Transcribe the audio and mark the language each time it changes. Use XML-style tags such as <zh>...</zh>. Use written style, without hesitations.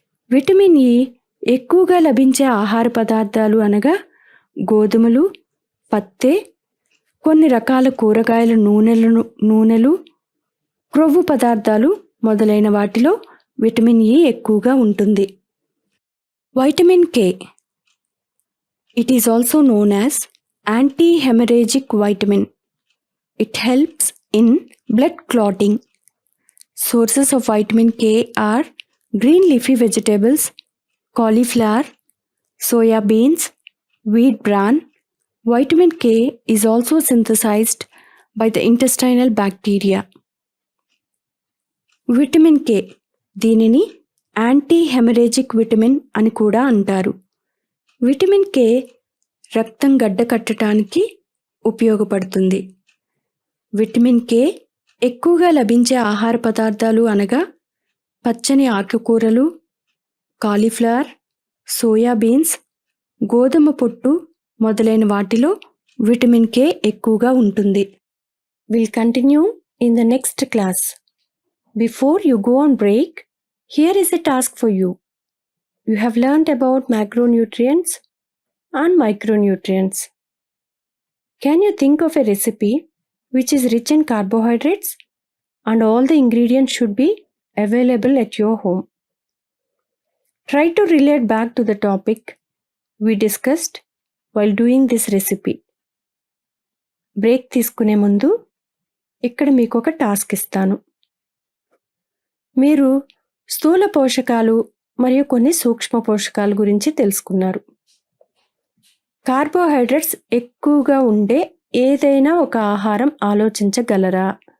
<te>Vitamin E ఎక్కువగా లభించే ఆహార పదార్థాలు అనగా గోధుమలు, పత్తే, కొన్ని రకాల కూరగాయల నూనెలు, క్రొవ్వు పదార్థాలు మొదలైన వాటిలో విటమిన్ ఇ ఎక్కువగా ఉంటుంది. Vitamin K.</te> <en>It is also known as anti-haemorrhagic vitamin. It helps in blood clotting. Sources of vitamin K are green leafy vegetables, cauliflower, soya beans, wheat bran. Vitamin K is also synthesized by the intestinal bacteria.</en> <te>Vitamin K. దీనిని anti-haemorrhagic vitamin అని కూడా అంటారు. Vitamin K రక్తం గడ్డకట్టడానికి ఉపయోగపడుతుంది. Vitamin K ఎక్కువగా లభించే ఆహార పదార్థాలు అనగా పచ్చని ఆకుకూరలు, కాలీఫ్లవర్, సోయా బీన్స్, గోధుమ పొట్టు మొదలైన వాటిలో విటమిన్ కే ఎక్కువగా ఉంటుంది.</te> <en>Will continue in the next class. Before you go on break, here is a task for you. You have learned about macronutrients and micronutrients. Can you think of a recipe which is rich in carbohydrates and all the ingredients should be available at your home? Try to relate back to the topic we discussed while doing this recipe.</en> <te>Break తీసుకునే ముందు ఇక్కడ మీకు ఒక task ఇస్తాను. మీరు స్థూల పోషకాలు మరియు కొన్ని సూక్ష్మ పోషకాల గురించి తెలుసుకున్నారు. కార్బోహైడ్రేట్స్ ఎక్కువగా ఉండే ఏదైనా ఒక ఆహారం ఆలోచించగలరా?</te>